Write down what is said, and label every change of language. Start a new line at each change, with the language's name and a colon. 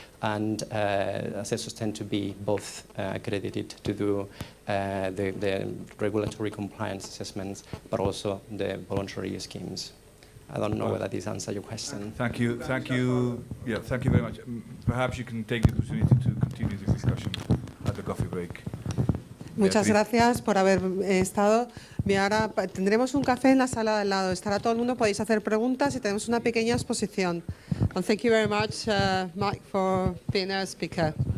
English: And assessors tend to be both accredited to do the regulatory compliance assessments, but also the voluntary schemes. I don't know whether this answers your question. Thank you. Yeah, thank you very much. Perhaps you can take the opportunity to continue this discussion at the coffee break.
Spanish: Muchas Beatriz. gracias por haber estado. Bien, ahora tendremos un café en la sala de al lado. Estará todo el mundo, podéis hacer preguntas y tenemos una pequeña exposición.
English: And thank you very much, Mike, for being our speaker.